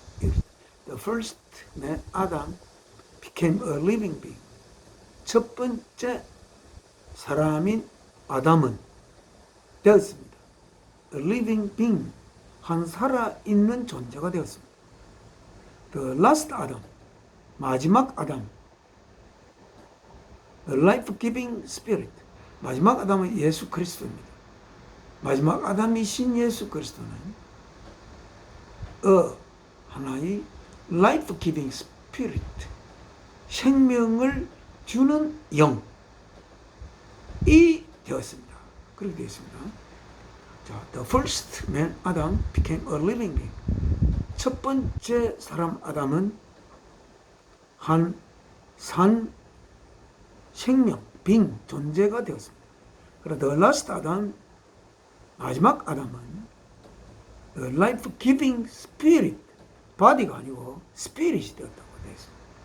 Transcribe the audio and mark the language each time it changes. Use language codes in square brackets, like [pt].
[en] The first man Adam became a living being. [ko] 첫 번째 사람인 아담은 되었습니다. A living being, 한 살아있는 존재가 되었습니다. [en] The last Adam, 마지막 아담. [ko] A life-giving spirit, 마지막 아담은 예수 그리스도입니다. 마지막 아담이신 예수 그리스도는 하나의 life-giving spirit, 생명을 주는 영이 되었습니다. 그렇게 되었습니다. [en] 자, the first man Adam became a living being. [ko] 첫 번째 사람 아담은 한 산 생명, being, 존재가 되었습니다. 그리고 the last Adam, 마지막 아담은 the life-giving spirit, body가 아니고 spirit이 되었다고 되어 있습니다.